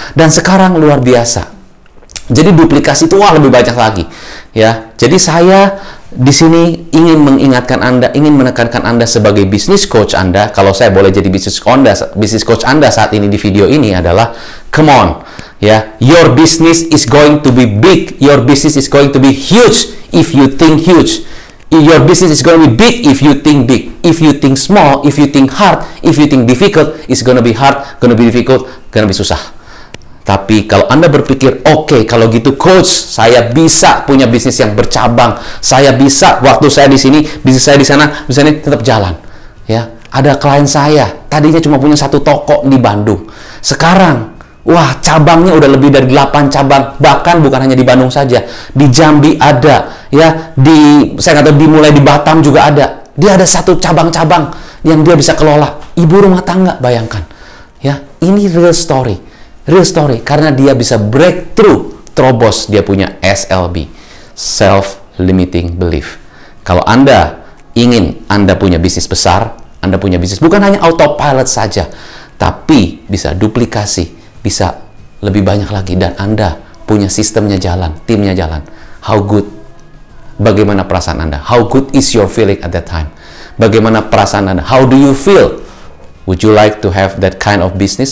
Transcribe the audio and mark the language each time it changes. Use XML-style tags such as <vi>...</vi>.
<id>Dan sekarang luar biasa. Jadi duplikasi itu wah lebih banyak lagi ya. Jadi saya di sini ingin mengingatkan Anda, ingin menekankan Anda sebagai bisnis coach Anda. Kalau saya boleh jadi bisnis coach Anda saat ini di video ini adalah</id> <en>come on</en> <id>ya.</id> <en>Your business is going to be big. Your business is going to be huge if you think huge. Your business is going to be big if you think big. If you think small, if you think hard, if you think difficult, it's going to be hard, going to be difficult, going to be susah.</en> <id>Tapi kalau Anda berpikir, oke, kalau gitu coach, saya bisa punya bisnis yang bercabang. Saya bisa, waktu saya di sini, bisnis saya di sana, bisa ini tetap jalan. Ya, ada klien saya, tadinya cuma punya 1 toko di Bandung. Sekarang, wah, cabangnya udah lebih dari 8 cabang. Bahkan bukan hanya di Bandung saja. Di Jambi ada. Ya, saya nggak tahu, dimulai di Batam juga ada. Dia ada 1 cabang-cabang yang dia bisa kelola. Ibu rumah tangga, bayangkan. Ya, ini</id> <en>real story. Real story.</en> <id>Karena dia bisa breakthrough. Terobos, dia punya SLB.</id> <en>Self-limiting belief.</en> <id>Kalau Anda ingin Anda punya bisnis besar, Anda punya bisnis bukan hanya autopilot saja, tapi bisa duplikasi, bisa lebih banyak lagi, dan Anda punya sistemnya jalan, timnya jalan.</id> <en>How good?</en> <id>Bagaimana perasaan Anda?</id> <en>How good is your feeling at that time?</en> <id>Bagaimana perasaan Anda?</id> <en>How do you feel? Would you like to have that kind of business?</en>